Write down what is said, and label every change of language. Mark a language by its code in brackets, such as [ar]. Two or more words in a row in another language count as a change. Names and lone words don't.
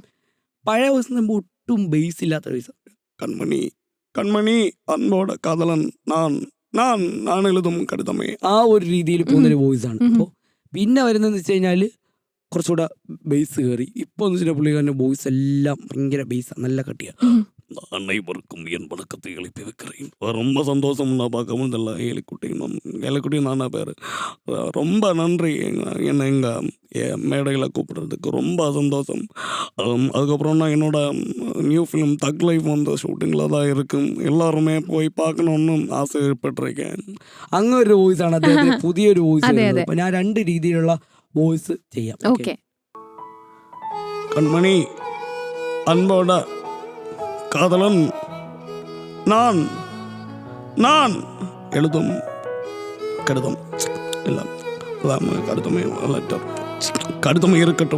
[ml] പഴയ വോയിസ് നമ്മൾ ഒട്ടും ബേസ് ഇല്ലാത്ത വോയിസ്. [ta] கண்மணி கண்மணி அன்போடு காதலன் நான் எழுதும் கடிதமே, [ml] ആ ഒരു രീതിയിൽ പോകുന്നൊരു വോയിസാണ്. അപ്പോൾ പിന്നെ വരുന്നതെന്ന് വെച്ച് കഴിഞ്ഞാൽ കുറച്ചുകൂടെ ബേസ് കയറി. ഇപ്പോൾ എന്ന് വെച്ചാൽ പുള്ളിക്കാരൻ്റെ വോയിസ് എല്ലാം ഭയങ്കര ബേസാണ്, നല്ല കട്ടിയാണ്. [ta] அனைவருக்கும் என் வணக்கத்தை எழுப்பி வைக்கிறேன். ரொம்ப சந்தோஷம் நான் பார்க்கவும் இல்லை. ஏலிக்குட்டி நானா பேர். ரொம்ப நன்றி என்னை எங்கள் மேடையில் கூப்பிடுறதுக்கு, ரொம்ப சந்தோஷம். அதுக்கப்புறம் நான் என்னோட [en] new film [ta] தக் லைஃப் வந்து ஷூட்டிங்கில் தான் இருக்கும். எல்லாருமே போய் பார்க்கணுன்னு ആവശ്യപ്പെട്ടിരിക്കാൻ. [ml] അങ്ങനെ ഒരു വോയിസാണ് അദ്ദേഹത്തിന് പുതിയൊരു വോയിസ്. അപ്പം ഞാൻ 2 രീതിയിലുള്ള വോയിസ് ചെയ്യാം. ഓക്കെ. [ta] கண்மணி அன்போட காதலன் நான் எழுதும் கடிதம் இல்லை, கடிதமே லெட்டர், கடிதமே இருக்கட்டும்.